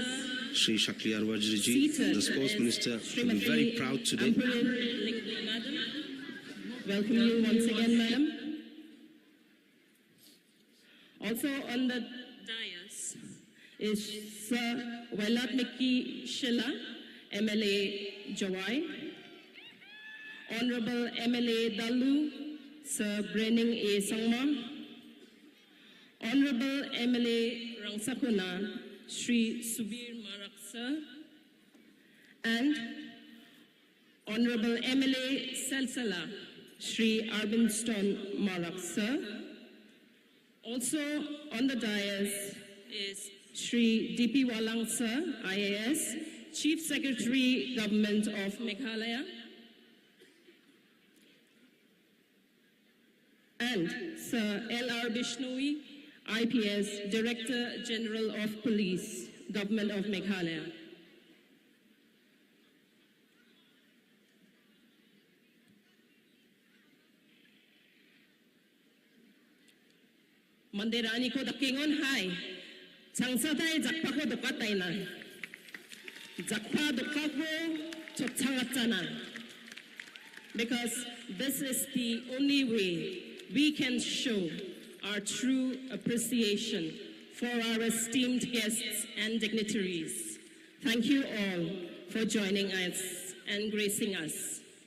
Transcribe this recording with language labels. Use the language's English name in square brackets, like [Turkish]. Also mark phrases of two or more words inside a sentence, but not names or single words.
[English] Sri Shakliar Warjuriji, Seated the Sports is Minister, will be Srimati very proud today. Amperin Lingdo, madam. Welcome you once again, madam. Also on the dais is Sir Welat Miki Shilla, MLA Jawai. Honorable MLA Dalu, Sir Brenning A. Sangma. Honorable MLA Rangsakuna, Sri Subir Marak, sir. And Honorable MLA Selsala, Sri Arbinston Marak, sir. Also on the dais is Sri D.P. Walang, sir, IAS, Chief Secretary, Government of Meghalaya. And Sir L.R. Bishnoi, IPS, Director General of Police, Government of Meghalaya. [Garo] Mandirani ko dakingon hai, changsatay jakpa ko dokatay na. Jakpa dokako chotsangatana. [English] Because this is the only way we can show our true appreciation for our esteemed guests and dignitaries. Thank you all for joining us and gracing us.